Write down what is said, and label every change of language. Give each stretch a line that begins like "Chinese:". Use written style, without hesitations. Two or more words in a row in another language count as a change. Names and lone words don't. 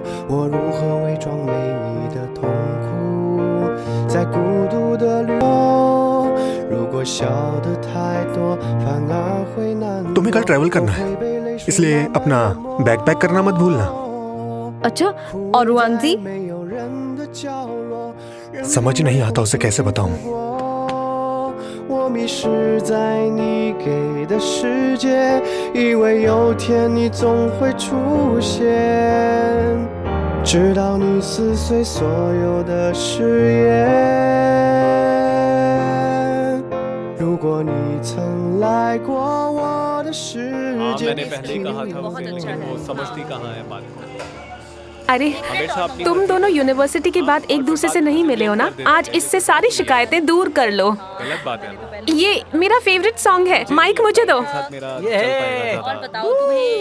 Chinese: 我如何伪装没你的痛苦，在孤独的旅途。如果笑的太多，反而会难过。
Hindi: तुम्हें कल ट्रैवल करना है, इसलिए अपना बैग पैक करना मत भूलना। अच्छा, और रुआन जी?
Chinese: 没有人的角落，
Hindi: समझ नहीं आता उसे कैसे बताऊं।
Chinese: 我迷失在你给的世界，以为有天你总会出现，直到你撕碎所有的誓言。如果你曾来过我的世界，
Hindi: मैंने पहले ही कहा था उसे, लेकिन वो समझती कहाँ है बात को। अरे, तुम दोनों यूनिवर्सिटी के बाद एक दूसरे से नहीं मिले हो ना? आज इससे सारी शिकायतें दूर कर लो। गलत बात है ना। ये मेरा
English: favorite song
Hindi: है, माइक मुझे दो। साथ मेरा ये चल है। पाएगा और ज़्यादा। बताओ तुम्हें